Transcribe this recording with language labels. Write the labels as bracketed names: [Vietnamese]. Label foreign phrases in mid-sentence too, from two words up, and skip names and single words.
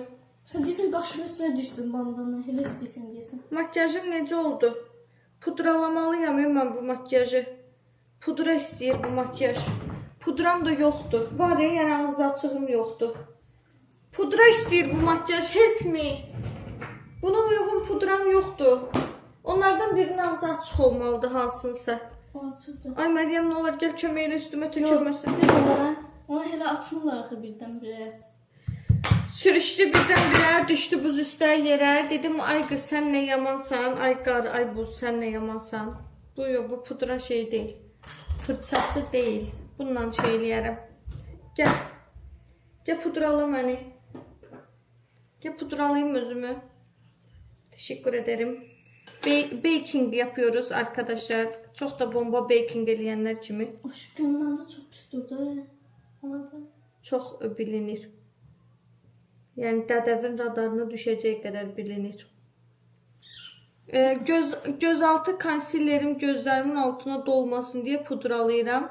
[Azerbaijani] Sən deyəsən qaşının üstünə düşdün bandanı. Elə istəyirsən deyəsən. Makyajım necə oldu? Pudralamalıyam mən bu makyajı. Pudra istəyir bu makyaj. Pudram da yoxdur. Var ya, yəni ağzı açığım yoxdur. Pudra istəyir bu makyaj. [English] Help me. [Azerbaijani] Buna uyğun pudram yoxdur. Onlardan birinin ağzı açıq olmalıdır hansınsa. O açıqdır. Ay Məryəm, nə olar gəl köməklə üstümə tökülməsin. Ona elə atmırlar axı birdən-birə. Sürüşdü birdən-birə, düşdü buz üstə yerə. Dedim ay qız sən nə yamansan, ay qar, ay buz sən nə yamansan. Bu pudra şey deyil. Fırçası deyil. Bununla şey eləyərəm. Gəl. Gəl pudrala məni. Gəl pudralayım özümü. [Turkish] Teşekkür ederim. Baking yapıyoruz arkadaşlar. [Azerbaijani] Çok da bomba baking eləyənlər kimi. Aşkım məndə çox pis durdu. Ona da Çox bilinir. Yəni dədəvin radarına düşəcək qədər bilinir. Gözaltı konsilerim gözlərimin altına dolmasın deyə pudralayıram.